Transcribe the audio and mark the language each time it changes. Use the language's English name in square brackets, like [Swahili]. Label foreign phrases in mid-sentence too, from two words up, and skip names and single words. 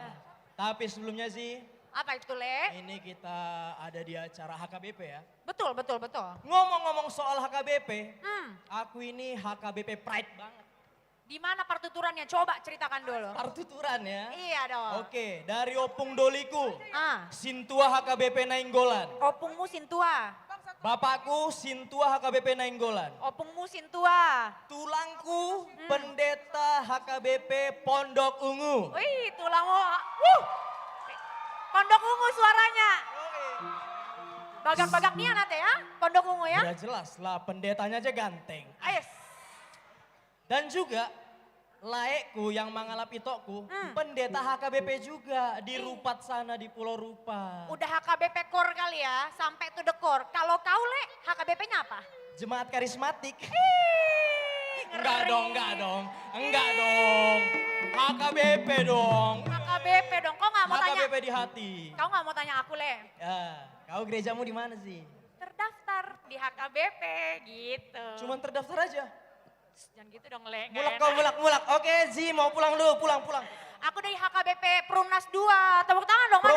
[Indonesian] Tapi sebelumnya sih, Apa itu, Le? ini kita ada di acara HKBP ya. Betul, betul, betul. Ngomong-ngomong soal HKBP, Hmm. aku ini HKBP Pride banget. Di mana partiturannya? Coba ceritakan dulu. Partituran ya. Iya dong. Oke, dari Opung Doliku, Ah. Sintua HKBP Nainggolan. Opungmu Sintua. Bapakku Sintua HKBP Nainggolan. Opungmu Sintua. Tulangku Pendeta HKBP Pondok Ungu. Wih, tulangmu. Pondok Ungu suaranya. Bagak-bagak nih nanti ya, Pondok Ungu ya. Udah jelas lah, pendetanya aja ganteng. Ayo. Dan juga Laekku yang [Batak Toba] mangalap itokku, [Indonesian] pendeta HKBP juga di Rupat sana di Pulau Rupat. Udah HKBP core kali ya, sampai [English] to the core. [Indonesian] Kalau kau, Le, HKBP-nya apa? Jemaat karismatik. Enggak dong. Enggak dong. HKBP dong. HKBP dong, kau nggak mau tanya? HKBP di hati. Kau nggak mau tanya aku, Le? Ya, kau gerejamu di mana sih? Terdaftar di HKBP gitu. Cuman terdaftar aja. Jangan gitu dong, Le. Mulak. Oke, Zi mau pulang dulu, pulang. Aku dari HKBP Perumnas 2. Tepuk tangan dong. mana